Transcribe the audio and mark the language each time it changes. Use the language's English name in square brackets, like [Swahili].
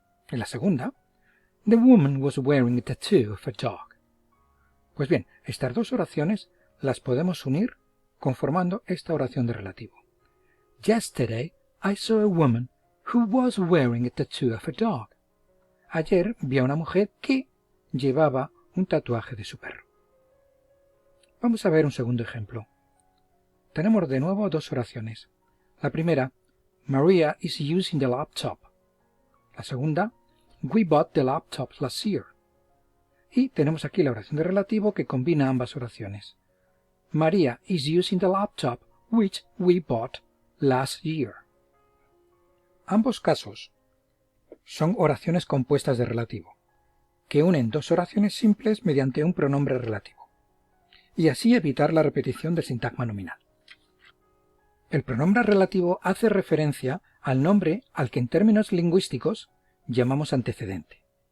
[Spanish] Y la segunda, [English] The woman was wearing a tattoo of a dog. [Spanish] Pues bien, estas dos oraciones las podemos unir conformando esta oración de relativo. [English] Yesterday I saw a woman who was wearing a tattoo of a dog. [Spanish] Ayer vi a una mujer que llevaba un tatuaje de su perro. Vamos a ver un segundo ejemplo. Tenemos de nuevo dos oraciones. La primera, [English] Maria is using the laptop. [Spanish] La segunda, [English] We bought the laptop last year. [Spanish] Y tenemos aquí la oración de relativo que combina ambas oraciones. [English] Maria is using the laptop which we bought last year. [Spanish] Ambos casos son oraciones compuestas de relativo, que unen dos oraciones simples mediante un pronombre relativo, y así evitar la repetición del sintagma nominal. El pronombre relativo hace referencia al nombre al que en términos lingüísticos llamamos antecedente.